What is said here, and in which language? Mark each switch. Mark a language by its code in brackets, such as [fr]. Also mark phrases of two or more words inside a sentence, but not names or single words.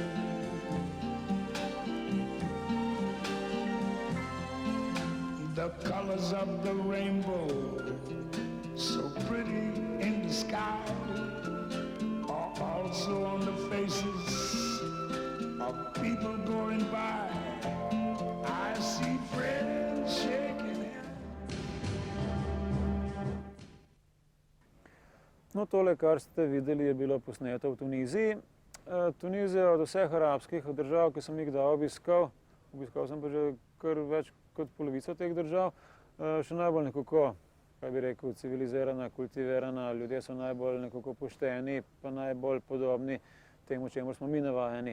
[en] The colors of the rainbow, so pretty in the sky, are also on the faces of people going by. I see friends shaking hands. [sl] No, tole, kar ste videli, je bilo posneto v Tuniziji. Tunizija od vseh arabskih držav, ki sem jih kdaj obiskal sem pa že kar več kot polovico teh držav, še najbolj nekako, kaj bi rekel, civilizirana, kultivirana, ljudje so najbolj nekako pošteni, pa najbolj podobni temu, čemu smo mi navajeni.